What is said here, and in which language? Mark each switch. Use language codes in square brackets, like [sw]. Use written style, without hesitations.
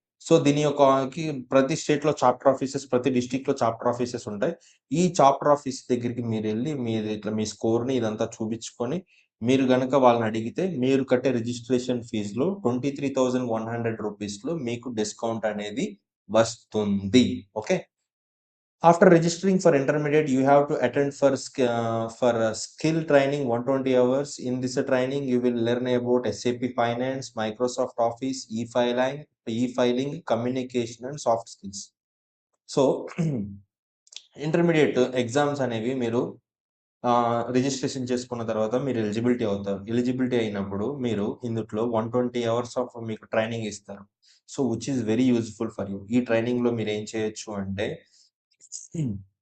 [te] So, దీని యొక్కకి ప్రతి స్టేట్‌లో చాప్టర్ ఆఫీసెస్, ప్రతి డిస్ట్రిక్ట్‌లో చాప్టర్ ఆఫీసెస్ ఉంటాయి. ఈ చాప్టర్ ఆఫీస్ దగ్గరికి మీరెళ్లి, మీది ఇట్లా మీ స్కోర్‌ని ఇదంతా చూపించుకొని, మీరు గనక వాళ్ళని అడిగితే, మీరు కట్టే రిజిస్ట్రేషన్ ఫీస్‌లో రూ. 23,100లో మీకు డిస్కౌంట్ అనేది వస్తుంది. Okay. [en] After registering for intermediate, you have to attend for skill training 120 hours. In this training, you will learn about SAP Finance, Microsoft Office, e-filing, communication, and soft skills. [te] So, intermediate exams అనేవి మీరు registration చేసుకున్న తర్వాత మీరు eligibility అవుతారు. Eligibility అయినప్పుడు మీరు ఇందుట్లో 120 hours of మీకు ట్రైనింగ్ ఇస్తారు. So, [en] Which is very useful for you. [te] ఈ ట్రైనింగ్‌లో మీరేం చేయొచ్చు అంటే హ్మ్.